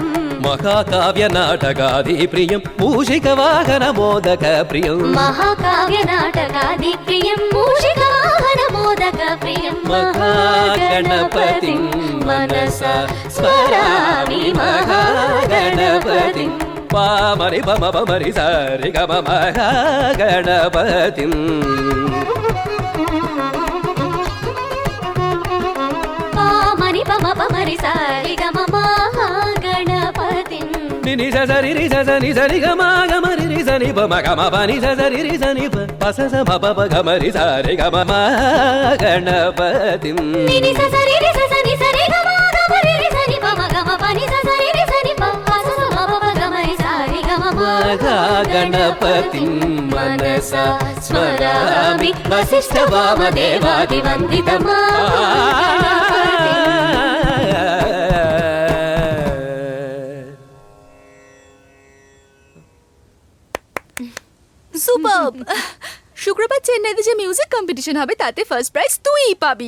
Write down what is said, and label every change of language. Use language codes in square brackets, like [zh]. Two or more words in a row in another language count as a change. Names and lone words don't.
[sa] महाकाव्यनाटकादिप्रियं मूषिकवाहनमोदकप्रियं महाकाव्यनाटकादिप्रियं मूषिकवाहनमोदकप्रियं महागणपतिं मनसा स्मरामि महागणपतिं पामरि पम पमरि सारि गम महागणपतिं पामरि पम पमरि सारि गम महागणपतिं निनि सरि रि सनि सरि गम गमरि रि सनि प म गम पनि सरि रि सनि प स म प प गमरि सारि गम महागणपतिं निनि सरि रि सनि सरि गम गमरि रि सनि प म गम पनि सरि रि सनि प स म प प गमरि सारि गम महागणपतिं मनसा स्मरामि [bn] সুপারব। শুক্রবার চেন্নাইতে যে মিউজিক কম্পিটিশন হবে তাতে ফার্স্ট প্রাইজ তুইই পাবি।